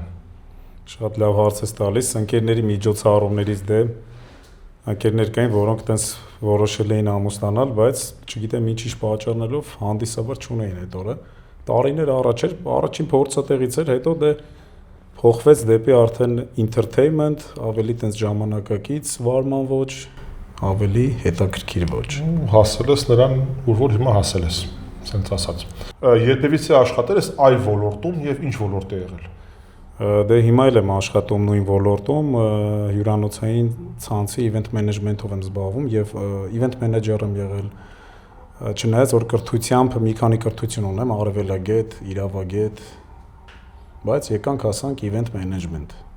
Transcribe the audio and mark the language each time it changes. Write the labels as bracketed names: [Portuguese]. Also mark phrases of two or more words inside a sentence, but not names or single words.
[Armenian] Շատ լավ հարց ես տալիս, ընկերների միջոցառումներից դեմ ընկերներ կային, որոնք տենց որոշել էին ամուսնանալ, բայց չգիտեմ ինչ պատճառներով հանդիսավար չունեին այդ օրը։ Տարիներ առաջ էր, առաջին փորձը տեղից էր, հետո դե փոխվեց դեպի արդեն entertainment, ավելի տենց ժամանակակից վարման ոչ, ավելի հետաքրքիր ոչ։ Հասել ես նրան, որ հիմա հասել ես, ասենց ասած։ Երբևիցե աշխատել ես այլ ոլորտում եւ ինչ ոլորտ է եղել։ Դե հիմա էլ եմ աշխատում նույն ոլորտում, հյուրանոցային ցանցի [English] event management-ով [Armenian] եմ զբաղվում եւ [English] event manager [Armenian] եմ եղել։ Չնայած որ կրթությամբ մի քանի կրթություն ունեմ, արևելագետ, իրավագետ, բայց եկանք հասանք [English] event management։